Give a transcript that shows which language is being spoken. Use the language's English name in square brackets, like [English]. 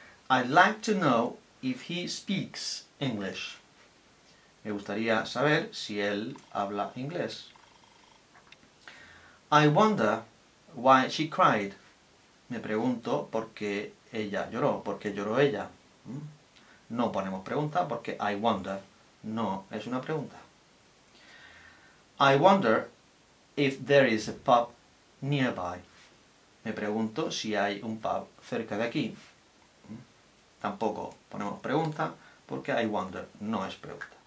[English] I'd like to know if he speaks English. [Spanish] Me gustaría saber si él habla inglés. [English] I wonder why she cried. [Spanish] Me pregunto por qué ella lloró, por qué lloró ella. No ponemos pregunta porque [English] I wonder [Spanish] no es una pregunta. [English] I wonder if there is a pub nearby. [Spanish] Me pregunto si hay un pub cerca de aquí. Tampoco ponemos pregunta porque [English] I wonder [Spanish] no es pregunta.